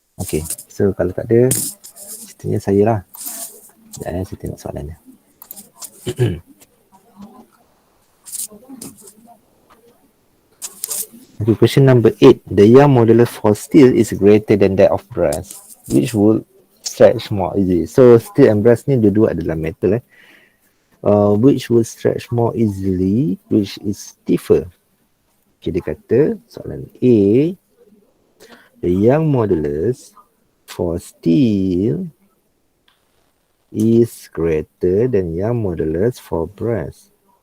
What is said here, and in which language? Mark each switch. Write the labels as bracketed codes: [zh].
[ms] Okay, so kalau tak ada, setengah saya lah. Sekejap saya tengok soalannya. [en] Okay, question number 8. The Young modulus for steel is greater than that of brass, which would stretch more easily. [ms] So steel and brass ni dua-dua adalah metal. [en] Which will stretch more easily, which is stiffer. Okay, [ms] dia kata soalan A, [en] the Young modulus for steel is greater than Young modulus for brass.